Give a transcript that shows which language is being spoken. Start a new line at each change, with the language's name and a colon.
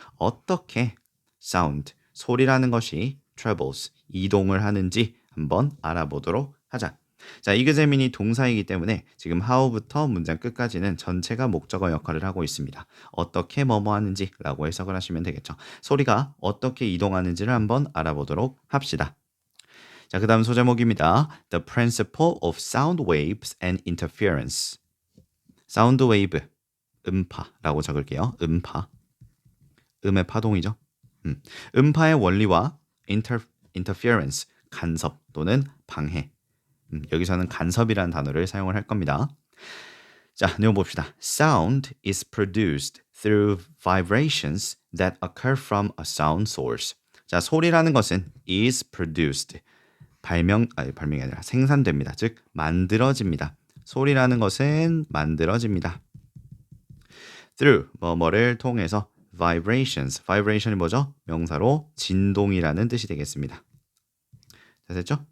Korean: 어떻게 sound, 소리라는 것이 travels, 이동을 하는지 한번 알아보도록 하자. 자, examine이 동사이기 때문에 지금 how부터 문장 끝까지는 전체가 목적어 역할을 하고 있습니다. 어떻게 뭐뭐 하는지 라고 해석을 하시면 되겠죠. 소리가 어떻게 이동하는지를 한번 알아보도록 합시다. 자, 그 다음 소제목입니다.
English: The principle of sound waves and interference.
Korean: 사운드 웨이브, 음파라고 적을게요. 음파, 음의 파동이죠. 음파의 원리와 interference, 간섭 또는 방해. 여기서는 간섭이라는 단어를 사용을 할 겁니다. 자, 내용 봅시다.
English: Sound is produced through vibrations that occur from a sound source.
Korean: 자, 소리라는 것은 is produced, 발명이 아니라 생산됩니다. 즉 만들어집니다. 소리라는 것은 만들어집니다. through, 뭐를 통해서. vibrations, vibration이 뭐죠? 명사로 진동이라는 뜻이 되겠습니다. 자, 됐죠?